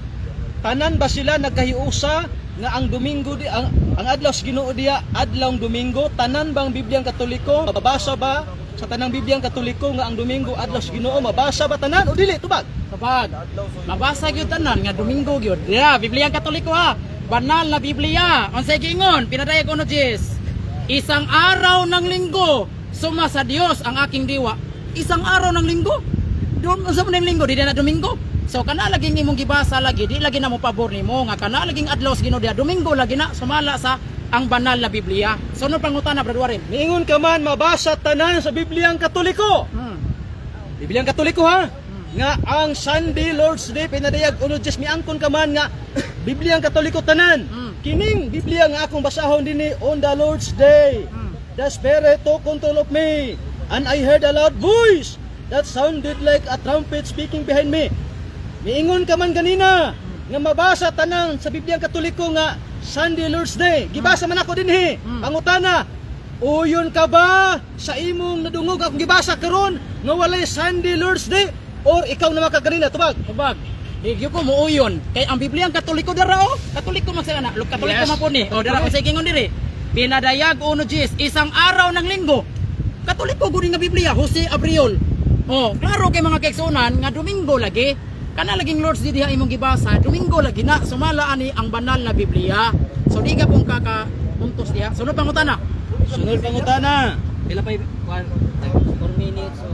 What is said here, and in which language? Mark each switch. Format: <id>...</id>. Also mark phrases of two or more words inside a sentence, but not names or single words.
<ceb>Tanan ba sila nagkahiusa nga ang Domingo ang adlaw sa Ginoo diya adlaw Domingo? Tanan bang Biblia ang Katoliko? Mababasa ba sa tanang Biblia ang Katoliko nga ang Domingo adlaw sa Ginoo? Mabasa ba tanan o dili tubag? Tubag. Mabasa gyud tanan nga Domingo gyud. Dira, Bibliang Katoliko ha.</ceb> <tl>Banal na Biblia.</tl> <ceb>Unsay giingon? Pinadayag uno Jis.</ceb> <tl>Isang araw ng linggo, suma sa Dios ang aking diwa. Isang araw ng linggo? Doon sa mga linggo,</tl> <ceb>di na Domingo. So kana laging imong gibasa lagi, di lagi na mo pabor nimo nga kana laging adlaw sa Ginoo dia Domingo lagi na sumala sa ang</ceb> <tl>banal na Biblia.</tl> <ceb>So ano pangutana Brother Warren? Miingon ka man mabasa tanan sa Biblia ang Katoliko. Biblia ang Katoliko ha? Nga ang</ceb> <en>Sunday Lord's Day</en> <ceb>pinadayag uno Jess miangkon ka man nga Biblia ang Katoliko tanan. Kining Biblia nga akong basahon dinhi</ceb> <en>on the Lord's Day. The Spirit took control of me and I heard a loud voice that sounded like a trumpet speaking behind me.</en> <ceb>Miingon ka man ganina nga mabasa tanan sa Biblia ang Katoliko nga</ceb> <en>Sunday Lord's Day.</en> <ceb>Gibasa man ako dinhi. Pangutana, uyon ka ba sa imong nadungog akong gibasa karon nga walay</ceb> <en>Sunday Lord's Day</en> <ceb>or ikaw na makaganina tubag? Tubag. Digyo ko muuyon. Kay ang Bibliang Katoliko dara o. Katoliko man sila na. Katoliko</ceb> <en>Yes.</en> <ceb>man po ni. O dara ko sa gingon diri. Pinadayag uno Jis,</ceb> <tl>isang araw ng linggo.</tl> <ceb>Katoliko gud nga Biblia, Jose Abriol. Oh, klaro kay mga kaigsunan nga Domingo lagi. Kana laging</ceb> <en>Lord's Day</en> <ceb>diha imong gibasa, Domingo lagi na sumala ani ang</ceb> <tl>banal na Biblia.</tl> <ceb>So di ka pong puntos diha. Sunod pangutana. Sunod pangutana. Pila pa 4 minutes o</ceb>